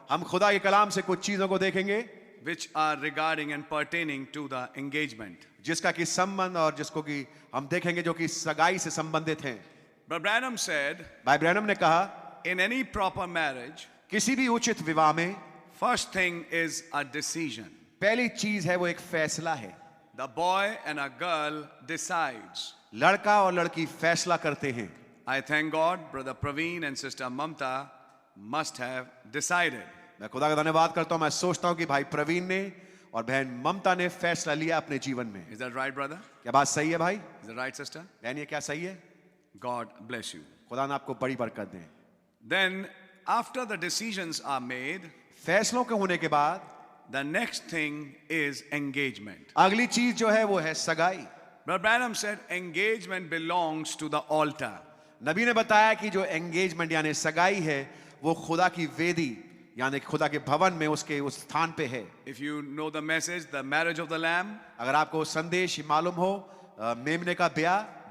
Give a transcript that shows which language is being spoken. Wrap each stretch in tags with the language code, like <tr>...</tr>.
<hi>हम खुदा के कलाम से कुछ चीजों को देखेंगे</hi> <en>which are regarding and pertaining to the engagement.</en> <hi>जिसका कि संबंध और जिसको कि हम देखेंगे जो कि सगाई से संबंधित हैं.</hi> <en>Brother Branham said,</en> <hi>भाई ब्रैनम ने कहा,</hi> <en>in any proper marriage,</en> <hi>किसी भी उचित विवाह में</hi> <en>first thing is a decision.</en> <hi>पहली चीज है वो एक फैसला है.</hi> <en>The boy and a girl decides.</en> <hi>लड़का और लड़की फैसला करते हैं.</hi> <en>I thank God, Brother Praveen and Sister Mamta must have decided.</en> <hi>मैं खुदा का धन्यवाद करता हूं. मैं सोचता हूं कि भाई प्रवीण ने और बहन ममता ने फैसला लिया अपने जीवन में.</hi> <en>Is that right, brother?</en> <hi>क्या बात सही है भाई?</hi> <en>Is that right, sister?</en> <hi>बहन ये क्या सही है?</hi> <en>God bless you.</en> <hi>खुदा ने आपको बड़ी बरकत दे.</hi> <en>Then, after the decisions are made,</en> <hi>फैसलों के होने के बाद</hi> <en>the next thing is engagement.</en> <hi>अगली चीज जो है वो है सगाई.</hi> <en>Brother Branham said engagement belongs to the altar.</en> <hi>नबी ने बताया कि जो एंगेजमेंट यानी सगाई है वो खुदा की वेदी यानी कि खुदा के भवन में उसके उस स्थान पे है।</hi> <en>If you know the message, the marriage of the Lamb,</en> <hi>अगर आपको संदेश मालूम हो मेमने का ब्याह,</hi>